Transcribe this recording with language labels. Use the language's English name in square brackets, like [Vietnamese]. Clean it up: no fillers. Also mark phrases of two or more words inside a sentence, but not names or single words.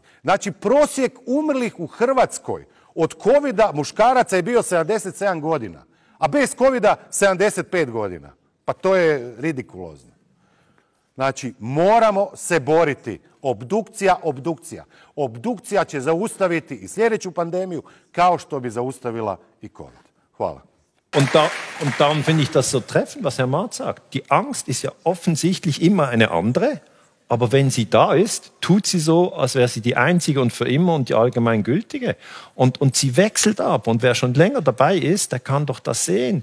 [Croatian] Znači, prosjek umrlih u Hrvatskoj od covida muškaraca je bio 77 godina, a bez covida 75 godina. Pa to je ridikulozno. Znači, moramo se boriti. Obdukcija, obdukcija. Obdukcija će zaustaviti i sljedeću pandemiju, kao što bi zaustavila i COVID. Hvala. [German] Und darum finde ich das so treffend, was Herr Marz sagt. Die Angst ist ja offensichtlich immer eine andere, aber wenn sie da ist, tut sie so, als wäre sie die einzige und für immer und die allgemeingültige. Und sie wechselt ab. Und wer schon länger dabei ist, der kann doch das sehen.